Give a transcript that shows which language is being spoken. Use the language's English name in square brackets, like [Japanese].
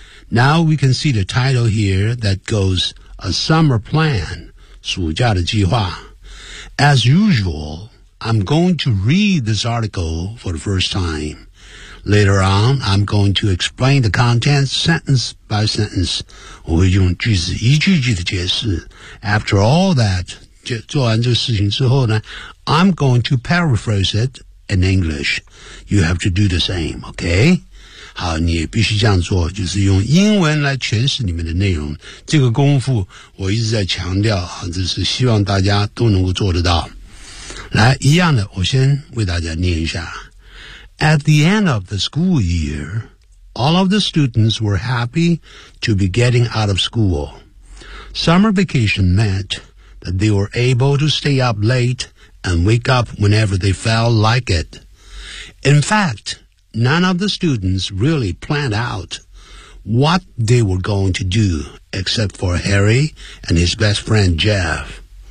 [English] Now we can see the title here that goes, A Summer Plan, [Chinese] 暑假的计划. [English] As usual,I'm going to read this article for the first time. Later on, I'm going to explain the content sentence by sentence. [Chinese] 我会用句子一句句的解释。 [English] After all that, [Chinese] 做完这个事情之后呢 [English] I'm going to paraphrase it in English. You have to do the same, okay? [Chinese] 好，你也必须这样做，就是用英文来诠释里面的内容。这个功夫我一直在强调，就是希望大家都能够做得到。来，一样的，我先为大家念一下。 [English] At the end of the school year, all of the students were happy to be getting out of school. Summer vacation meant that they were able to stay up late and wake up whenever they felt like it. In fact, none of the students really planned out what they were going to do except for Harry and his best friend Jeff.